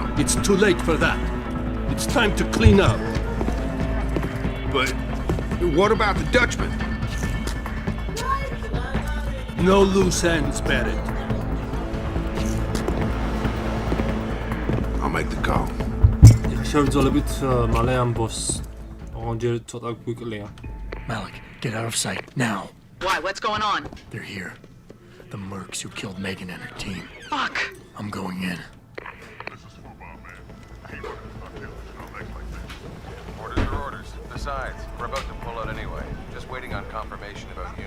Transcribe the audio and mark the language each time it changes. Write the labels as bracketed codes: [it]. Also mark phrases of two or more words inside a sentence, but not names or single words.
[en] It's too late for that. It's time to clean up. But what about the Dutchman? No loose ends, Barrett. I'll make the call. [ka] შევძოლებით მალე ამ ბოსს. ოღონდ ცოტა გვიკლია. [en] Malik, get out of sight, now. Why? What's going on? They're here. The mercs who killed Megan and her team. Fuck! I'm going in. Orders are orders. Besides, we're about to pull out anyway. Just waiting on confirmation about you.